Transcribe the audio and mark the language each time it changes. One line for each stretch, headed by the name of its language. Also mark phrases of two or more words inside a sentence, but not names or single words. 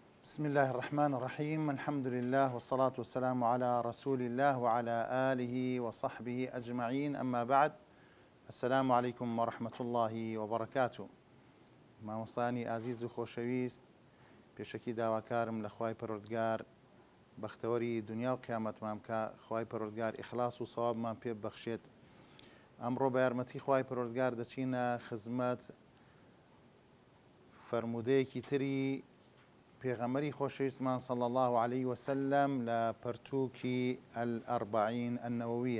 Arabic: بسم الله الرحمن الرحيم. الحمد لله والصلاة والسلام على رسول الله وعلى آله وصحبه أجمعين. أما بعد، السلام عليكم ورحمة الله وبركاته.
Central Kurdish: مامۆستانی ئازیز و خۆشەویست، پێشەکی داواکارم لە خوای پەروەردگار بەختەوەری دنیا و قیامەتمان بکە، خوای پەروەردگار ئیخلاس و سەوابمان پێ ببەخشێت. ئەمڕۆ بە یارمەتی خوای پەروەردگار دەچینە خزمەت فەرموودەیەکی تری پێغەمبەری خۆشەویستمان
Arabic: صلی الله عليه وسلم
Central Kurdish: لە پەرتووکی الأربعین النەوەویە.